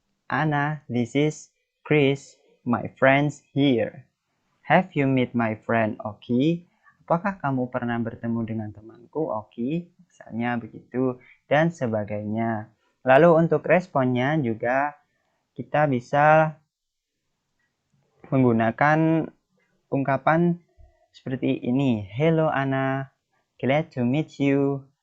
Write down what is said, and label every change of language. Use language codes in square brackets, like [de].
[en] Anna, this is Chris, my friends here. Have you met my friend Oki? [id] Apakah kamu pernah bertemu dengan temanku Oki? Misalnya begitu dan sebagainya. Lalu untuk responnya juga kita bisa menggunakan ungkapan seperti ini. [en] Hello Anna, glad to meet you.